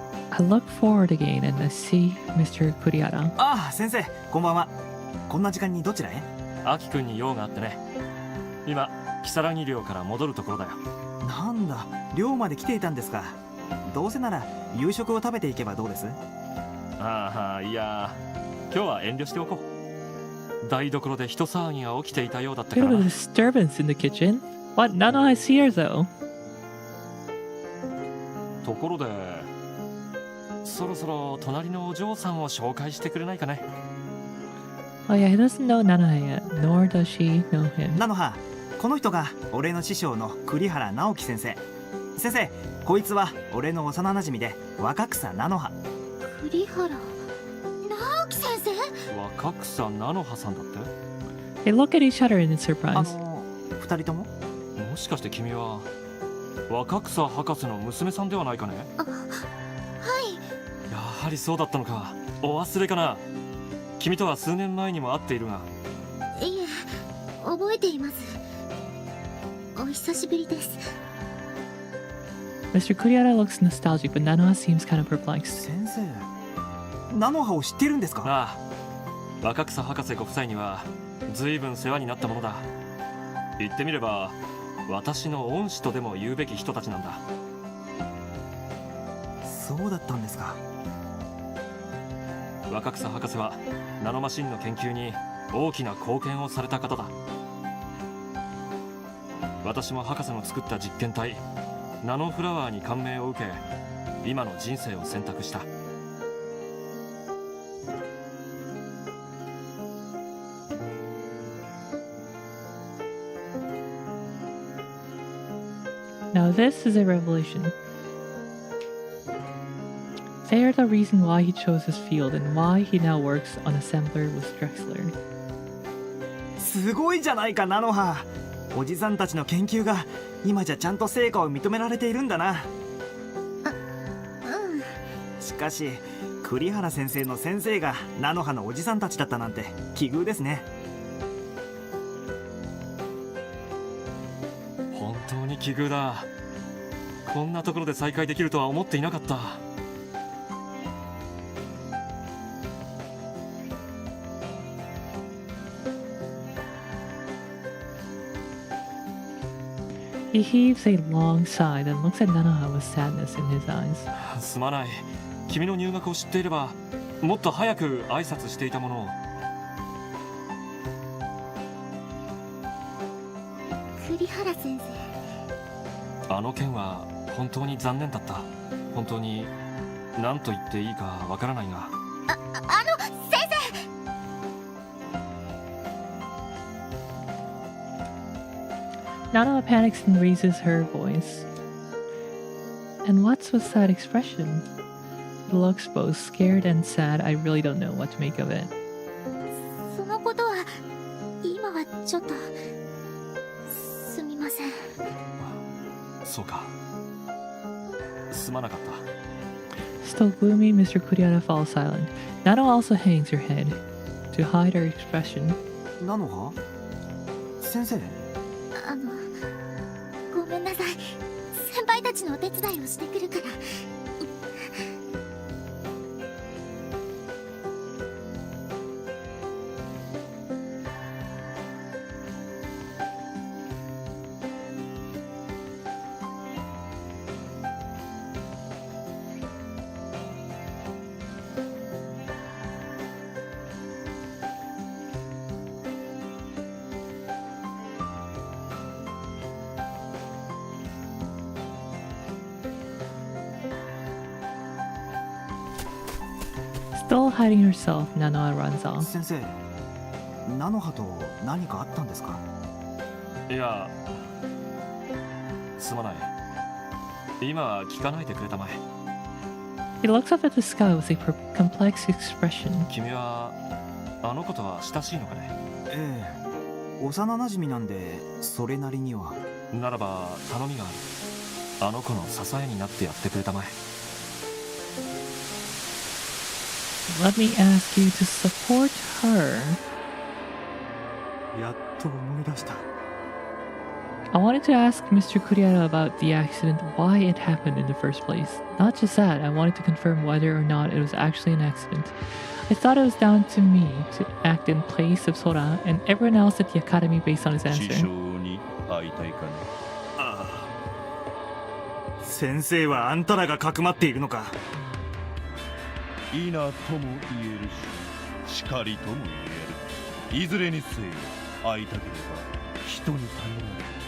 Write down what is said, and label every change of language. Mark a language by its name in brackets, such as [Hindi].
[English] I look forward again and I see Mr. Kuriara. [Japanese] ああ、先生、こんばんは。こんな時間にどちらへ？アキ君に用があってね。今、如月寮から戻るところだよ。なんだ、寮まで来ていたんですか。どうせなら夕食を食べていけばどうです？ああ、いや、今日は遠慮しておこう。台所で人騒ぎが起きていたようだったか [English] Bit [Japanese] ら [English] of a [Japanese] な。 [English] disturbance in the kitchen. What? Nanoha is here though. [Japanese] ところで、そろそろ隣のお嬢さんを紹介してくれないかね。 [English] Oh yeah, he doesn't know Nanoha yet, nor does she know him. [Japanese] 菜の葉、この人が俺の師匠の栗原直樹先生。先生、こいつは俺の幼馴染で若草菜の葉。栗原直樹先生？若草菜の葉さんだって？ [English] They look at each other in surprise. [Japanese] 二人とも？もしかして君は若草博士の娘さんではないかね？はい。やはりそうだったのか。お忘れかな。君とは数年前にも会っているが。いえ、覚えています。お久しぶりです。 [English] Mr. Kuriara looks nostalgic, but Nanoha seems kind of perplexed. [Japanese] 先生、菜の葉を知ってるんですか？ああ、若草博士ご夫妻には随分世話になったものだ。言ってみれば私の恩師とでも言うべき人たちなんだ。そうだったんですか。若草博士はナノマシンの研究に大きな貢献をされた方だ。私も博士の作った実験体ナノフラワーに感銘を受け、今の人生を選択した。 [English] Now this is a revelation. They are the reason why he chose this field and why he now works on assembler with Drexler. [Japanese] すごいじゃないか、菜の葉。おじさんたちの研究が今じゃちゃんと成果を認められているんだな。しかし栗原先生の先生が菜の葉のおじさんたちだったなんて奇遇ですね。本当に奇遇だ。こんなところで再会できるとは思っていなかった。 [English] He heaves a long sigh and looks at Nanoha with sadness in his eyes. [Japanese] すまない。君の入学を知っていればもっと早く挨拶していたものを。栗原先生。あの件は本当に残念だった。本当に何と言っていいかわからないが。先生。 [English] Nanoha panics and raises her voice. And what's with that expression? It looks both scared and sad. I really don't know what to make of it. [Japanese] そのことは今はちょっとすみません。そうか。すまなかった。 [English] Still gloomy, Mr. Kuriara falls silent. Nanoha also hangs her head to hide her expression. [Japanese] 菜の葉？先生？ごめんなさい。先輩たちのお手伝いをしてくるから。 [English] Still hiding herself, Nanoha runs off. [Japanese] 先生、ナノハと何かあったんですか？いや、すまない。今は聞かないでくれたまえ。 [English] He looks up at the sky with a complex expression. [Japanese] 君はあの子とは親しいのかね？ええ、幼馴染なんでそれなりには。ならば頼みがある。あの子の支えになってやってくれたまえ。 [English] Let me ask you to support her. [Japanese] やっと思い出した。 [English] I wanted to ask Mr. Kurihara about the accident, why it happened in the first place. Not just that, I wanted to confirm whether or not it was actually an accident. I thought it was down to me to act in place of Sora and everyone else at the academy based on his [Japanese] 師 [English] answer. [Japanese] 匠に会いたいかね。ああ、先生はあんたらがかくまっているのか。いいなとも言えるし、しかりとも言える。いずれにせよ、会いたければ人に頼られ。